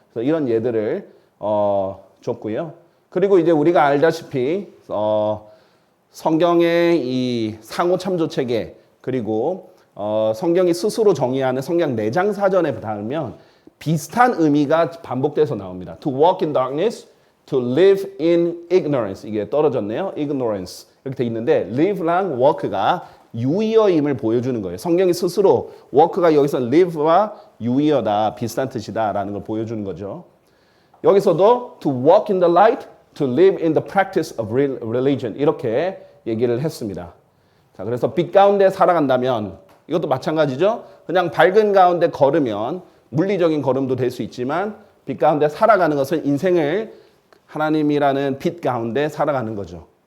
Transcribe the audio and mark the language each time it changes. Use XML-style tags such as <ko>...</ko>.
<ko>그래서 이런 예들을 줬고요. 그리고 이제 우리가 알다시피 성경의 이 상호 참조 체계 그리고 성경이 스스로 정의하는 성경 내장 사전에 닿으면 비슷한 의미가 반복돼서 나옵니다.</ko> <en>To walk in darkness, to live in ignorance.</en> <ko>이게 떨어졌네요. ignorance. 이렇게 돼 있는데 live랑 walk가 유의어임을 보여주는 거예요. 성경이 스스로 walk가 여기서 live와 유의어다. 비슷한 뜻이다라는 걸 보여주는 거죠. 여기서도</ko> <en>to walk in the light, to live in the practice of religion.</en> <ko>이렇게 얘기를 했습니다. 자, 그래서 빛 가운데 살아간다면 이것도 마찬가지죠. 그냥 밝은 가운데 걸으면 물리적인 걸음도 될 수 있지만 빛 가운데 살아가는 것은 인생을 하나님이라는 빛 가운데 살아가는 거죠.</ko>